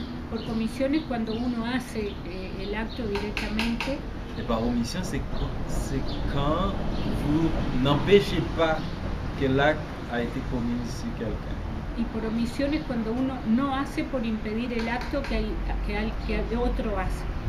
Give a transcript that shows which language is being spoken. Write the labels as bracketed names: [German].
[Spanish] Por comisión es cuando uno hace el acto directamente. [French] Et par omission, c'est quand vous n'empêchez pas que l'acte a été commis sur quelqu'un. [Spanish] Y por omisión es cuando uno no hace por impedir el acto que otro hace.